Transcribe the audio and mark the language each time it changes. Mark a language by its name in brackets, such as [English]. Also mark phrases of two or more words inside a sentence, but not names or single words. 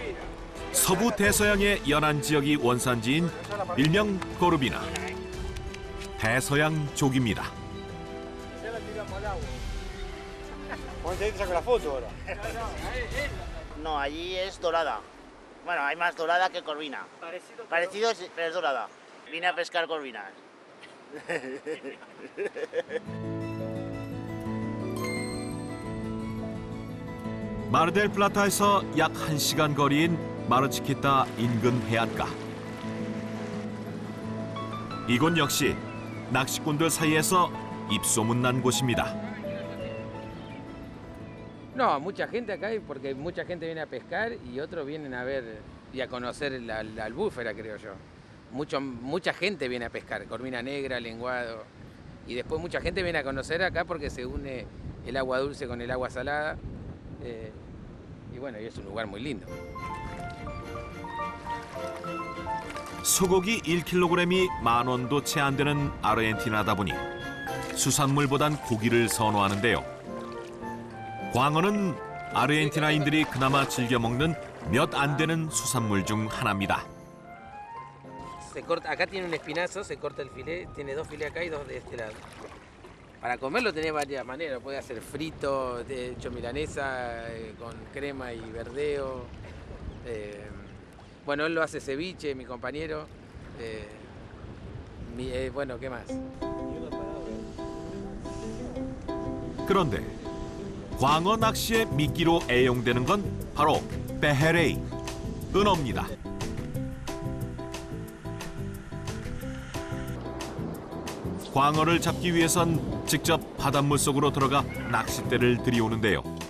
[Korean] 서부 대서양의 연안 지역이 원산지인 일명 고르비나. 대서양 조기입니다. [Spanish] Ponte, te saco la foto ahora. No, allí es dorada. Bueno, hay más dorada que corvina. Parecido, pero es dorada. Vine a pescar corvinas. [Korean] 마르델플라타에서 약 1시간 거리인 마르치키타 인근 해안가. 이곳 역시 낚시꾼들 사이에서 입소문난 곳입니다. [Spanish] No, mucha gente acá, porque mucha gente viene a pescar y otros vienen a ver y a conocer la albúfera, creo yo. Mucha gente viene a pescar, corvina negra, lenguado. Y después mucha gente viene a conocer acá porque se une el agua dulce con el agua salada. Y bueno, y es un lugar muy lindo. [Korean] 소고기 1kg이 10,000원도 채 안 되는 아르헨티나다 보니 수산물보단 고기를 선호하는데요. 광어는 아르헨티나인들이 그나마 즐겨 먹는 몇 안 되는 수산물 중 하나입니다. [Spanish] Acá tiene un espinazo, se corta el filé, tiene 2 filés acá y 2 de este lado. Para comerlo tenés varias maneras, puede hacer frito, hecho milanesa, con crema y verdeo. Bueno, él lo hace ceviche, mi compañero. Bueno, ¿qué más? [Korean] 그런데 광어 낚시의 미끼로 애용되는 건 바로 베헤레이, 은어입니다. 광어를 잡기 위해선 직접 바닷물 속으로 들어가 낚싯대를 들이오는데요.